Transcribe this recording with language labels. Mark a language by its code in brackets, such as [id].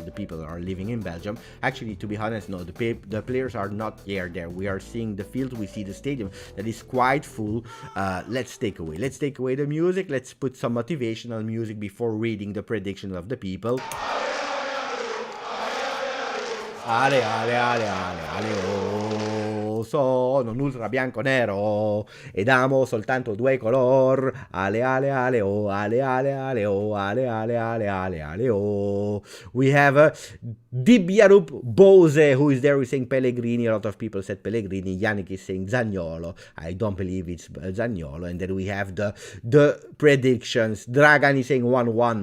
[en] The people that are living in Belgium. Actually, to be honest, no, the players are not there. We are seeing the field. We see the stadium that is quite full. Let's take away the music. Let's put some motivation music before reading the prediction of the people. [it] Ale, ale, ale, ale, ale, oh, sono un ultra bianco nero ed amo soltanto due color. Ale, ale, ale, oh, ale, ale, ale, oh, ale, ale, ale, ale, ale, oh. [en] We have Dybala Bose, who is there, who is saying Pellegrini. A lot of people said Pellegrini. Yannick is saying Zaniolo. I don't believe it's Zaniolo. And then we have the predictions. Dragan is saying 1-1.